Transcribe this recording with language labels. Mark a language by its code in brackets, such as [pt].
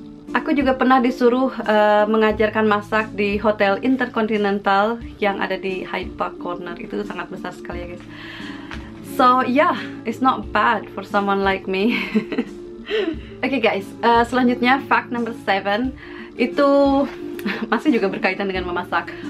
[id] Aku juga pernah disuruh mengajarkan masak di Hotel Intercontinental yang ada di Hyde Park Corner. Itu sangat besar sekali ya guys. [en] So yeah, it's not bad for someone like me. [id] Oke guys, selanjutnya [en] fact number 7 [id] itu masih juga berkaitan dengan memasak.